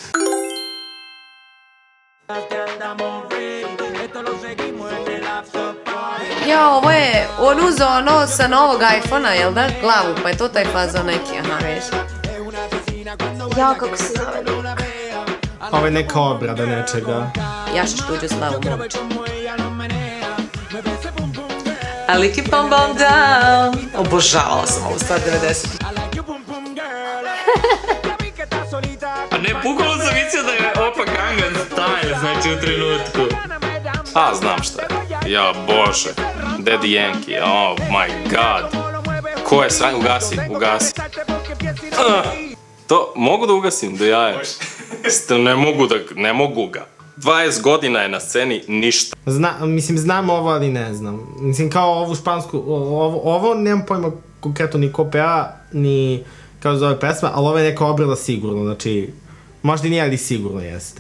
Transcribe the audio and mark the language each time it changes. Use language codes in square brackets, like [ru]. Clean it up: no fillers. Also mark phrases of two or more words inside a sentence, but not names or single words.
[sr] Ja, ovo je, on uzeo ono sa novog iPhone-a, jel da? Glavu, pa je to taj fazon neki, aha, vidiš. Ja, kako se zove? Ovo je neka obrada nečega. Jašiš tuđu slavu, momče. [en] Ali keep on bomb down. [sr] Obožavala sam ovu stvar 90. A ne, bukvalno sam mislio da je Opa Gangnam Style, znači u trenutku. A, znam šta je. Ja, bože. [en] Daddy Yankee, oh my god. [sr] Ko je sranje? Ugasi. To, mogu da ugasim, do jaja. Ne mogu ga. 20 godina je na sceni, ništa. Mislim, znam ovo, ali ne znam. Mislim, kao ovu špansku, ovo nemam pojma konkretno ni ko peva, ni kao zove pesma, ali ovo je neka obrada sigurno, znači, možda i nije, ali sigurno jeste.